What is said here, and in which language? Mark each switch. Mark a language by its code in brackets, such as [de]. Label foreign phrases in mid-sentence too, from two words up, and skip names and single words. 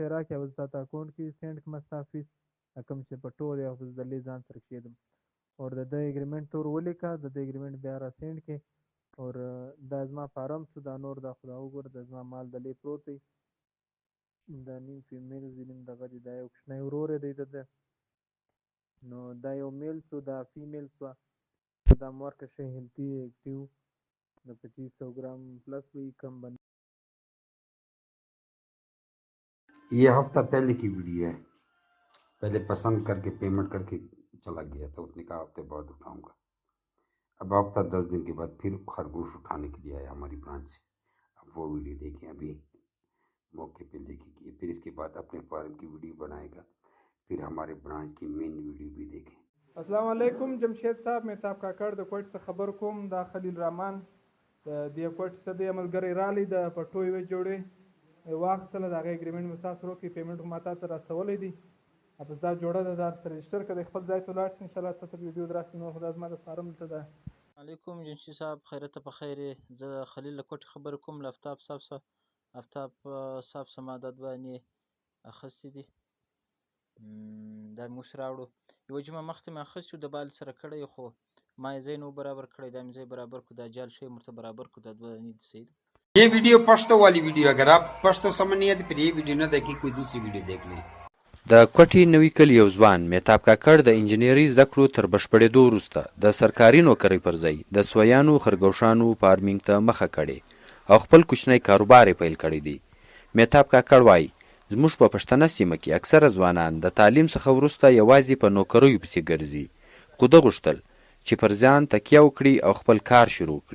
[ps] شی راکړې او زه تا ته اکاونټ کې سینډ کړم ستا فیس کوم چې پټو دی هغه د لې ځان سره کښېږدم اور د ده اګریمنټ ته ور ولیکه د ده اګریمنټ بیا را سینډ کړې اور دا زما فارم شو دا نور دا خو دا وګوره دا زما مال د لې پروت دی دا نیم فیمیل دی نیم دغه دی دا یو کوچنی ورور دی د ده نو دا یو میل شو دا فیمیل شوه دا مورکه شی [en] healthy active [ps] د 2500 [ur] گرام پلس ہوئی کم بن یہ ہفتہ پہلے کی ویڈیو ہے. پہلے پسند کر کے پیمنٹ کر کے چلا گیا تھا، اس نے کہا ہفتے بعد اٹھاؤں گا. اب ہفتہ 10 دن کے بعد پھر خرگوش اٹھانے کے لیے آیا ہماری برانچ سے. اب وہ ویڈیو دیکھیں، ابھی موقع پہ لے کے کیے، پھر اس کے بعد اپنے فارم کی ویڈیو بنائے گا، پھر ہمارے برانچ کی مین ویڈیو بھی دیکھیں. [ar] السلام علیکم [ps] जमशید صاحب مهتاب کاکړ د کوټ څخه خبر کوم دا خلیل رحمان د دې کوټ څخه د ملګری رالی د پټو یو جوړې واخیستله د هغې اګریمنټ مې تاسو سره وکړي پیمنټ خو ما تا ته رسولی دی بس دا جوړه ده دا سره رجسټر کړه د خپل ځای ته ولاړ شي انشاءالله تا ته ویډیو دراسي نور خو دا زما د فارم دلته ده علیکم جنشي صاحب خیرته په خیر زه خلیل له کوټې خبرې کوم له آفتاب صاحب څخه آفتاب صاحب څخه ما دا دوانې اخیستې دي دا مې اوس راوړو یوه جمعه مخکې مې اخیستي وو د بال سره کړی خو ما یې ځای نه و برابر کړی دا مې ځای برابر کړو دا جال شی ورته برابر کړو دا دوه دانې دي صحیح ده [ur] یہ ویڈیو پشتو والی ویڈیو، اگر آپ پشتو سمجھ نہیں آتی پھر یہ ویڈیو نہ دیکھیے، کوئی دوسری ویڈیو دیکھ لیں. [ps] د کوټې نوي کلي یو ځوان مهتاب کاکړ د انجینري زده کړو تر بشپړېدو وروسته د سرکاري نوکرۍ پر ځای د سویانو خرګوشانو فارمینګ ته مخه کړې او خپل کوچنی کاروبار یې پیل کړی دی. مهتاب کاکړ وایي زموږ په پښتنه سیمه کې اکثره ځوانان د تعلیم څخه وروسته یوازې په نوکریو پسې ګرځي، خو ده غوښتل چې پر ځان تکیه وکړي او خپل کار شروع کړي.